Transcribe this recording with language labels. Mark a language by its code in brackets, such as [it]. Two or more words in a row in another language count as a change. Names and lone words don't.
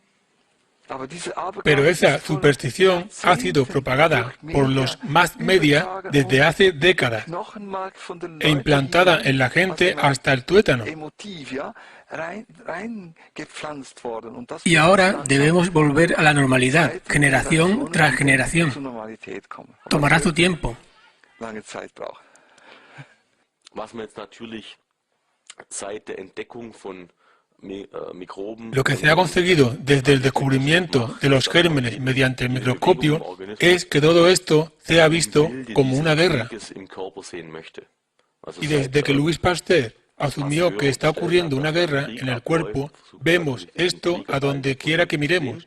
[es] Pero esa superstición ha sido propagada por los [en] mass media [es] desde hace décadas e implantada en la gente hasta el tuétano. Y ahora debemos volver a la normalidad, generación tras generación. Tomará su tiempo. [de] Was man jetzt natürlich seit der Entdeckung von [es] Lo que se ha conseguido desde el descubrimiento de los gérmenes mediante el microscopio es que todo esto sea visto como una guerra. Y desde que Louis Pasteur asumió que está ocurriendo una guerra en el cuerpo, vemos esto a donde quiera que miremos.